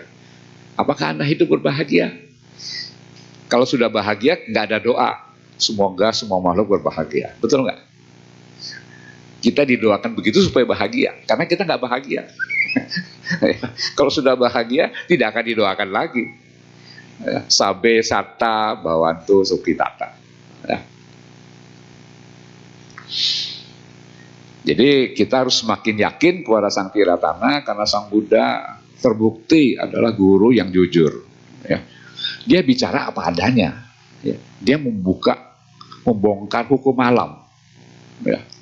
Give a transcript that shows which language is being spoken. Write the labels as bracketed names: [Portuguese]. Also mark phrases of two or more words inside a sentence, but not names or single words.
[Indonesian] Apakah Anda hidup berbahagia? Kalau sudah bahagia, nggak ada doa. Semoga semua makhluk berbahagia. Betul nggak? Kita didoakan begitu supaya bahagia, karena kita nggak bahagia. Kalau sudah bahagia, tidak akan didoakan lagi. [Pali] Sabe sata bawantu sukitata. [Indonesian] Ya. Jadi kita harus semakin yakin kepada Sang Tiratama, karena Sang Buddha terbukti adalah guru yang jujur, ya. Dia bicara apa adanya, ya. Dia membongkar hukum alam, ya.